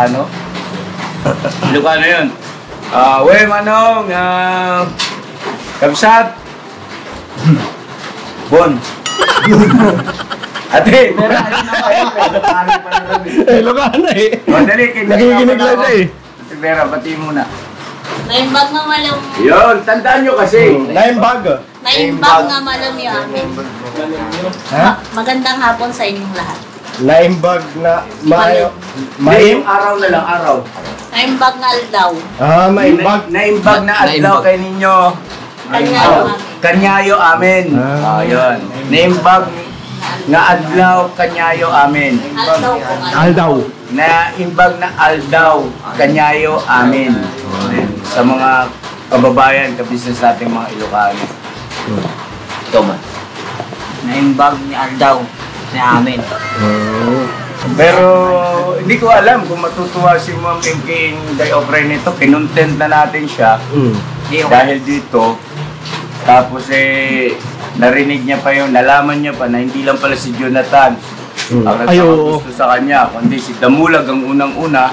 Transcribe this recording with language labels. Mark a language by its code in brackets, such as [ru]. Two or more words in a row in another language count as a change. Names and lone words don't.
[tl] Ilocano? Ilocano yun. [ilo] We manong, Kabsat. [tl] Bon. Ate, meron na kayo. Ilocano pa na rin. Ilocano eh. Dali, Nakikinig lang siya eh. Si Vera, batiin mo na. [ilo] Naimbag nga malam. [tl] Yun, tandaan nyo kasi. [ilo] Naimbag. Naimbag nga malam yung amin. Ha? [tl] Magandang hapon sa inyong lahat. [ilo] Naimbag na mayo. [tl] May araw na lang, araw. [ilo] Naimbag nga aldaw. Maimbag. Naimbag na adlaw kay ninyo. Kanyayo amin. Kanyayo amin. Yun. Naimbag nga adlaw, kanyayo amin. Aldaw po. Aldaw. Naimbag na aldaw, kanyayo amin. [tl] Sa mga kababayan, kabisnes nating mga Ilocano. Ito man. [ilo] Naimbag ni Aldaw sa amin. [tl] Pero hindi ko alam kung matutuwa si Ma'am MK Day Opera nito. Kinontent na natin siya dahil dito. Tapos narinig niya pa yung, nalaman niya pa na hindi lang pala si Jonathan ang nagkakagusto sa kanya, kundi si Damulag ang unang-una.